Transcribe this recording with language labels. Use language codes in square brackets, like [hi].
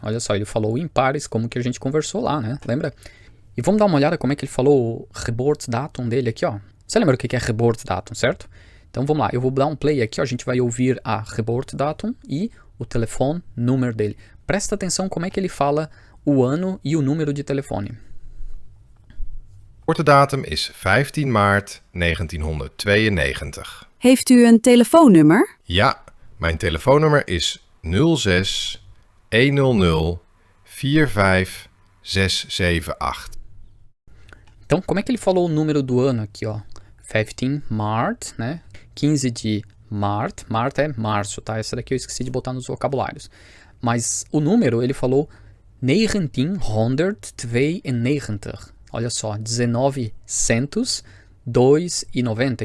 [pt] Olha só, ele falou em pares, como que a gente conversou lá, né? Lembra? E vamos dar uma olhada como é que ele falou o Geburtsdatum dele aqui, ó. Você lembra o que é Geburtsdatum, certo? Então vamos lá, eu vou dar um play aqui, ó. A gente vai ouvir a Geburtsdatum e o telefone número dele. Presta atenção como é que ele fala o ano e o número de telefone. [nl] Geboortedatum is 15 maart 1992. Heeft u een telefoonnummer? Ja, mijn telefoonnummer is 06 100 45 678. [pt] Então, como é que ele falou o número do ano aqui, ó? 15 Mart, né? 15 de Mart. Mart é março, tá? Essa daqui eu esqueci de botar nos vocabulários. Mas o número, ele falou 1992. Olha só, 1990.